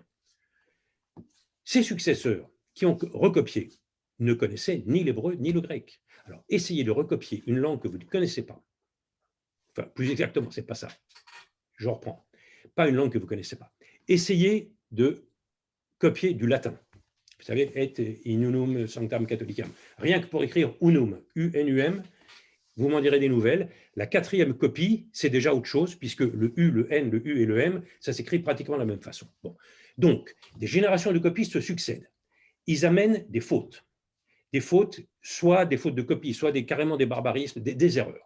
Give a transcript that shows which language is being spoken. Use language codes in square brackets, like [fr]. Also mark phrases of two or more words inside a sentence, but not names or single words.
[fr] Ses successeurs, qui ont recopié, ne connaissaient ni l'hébreu ni le grec. Alors, essayez de recopier une langue que vous ne connaissez pas. Enfin, plus exactement, ce n'est pas ça. Je reprends. Pas une langue que vous ne connaissez pas. Essayez de copier du latin. Vous savez, [la] et in unum sanctam catholicam. [fr] Rien que pour écrire unum, U-N-U-M, vous m'en direz des nouvelles. La 4e copie, c'est déjà autre chose, puisque le U, le N, le U et le M, ça s'écrit pratiquement de la même façon. Bon. Donc, des générations de copistes se succèdent. Ils amènent des fautes. Des fautes, soit des fautes de copie, soit carrément des barbarismes, des erreurs.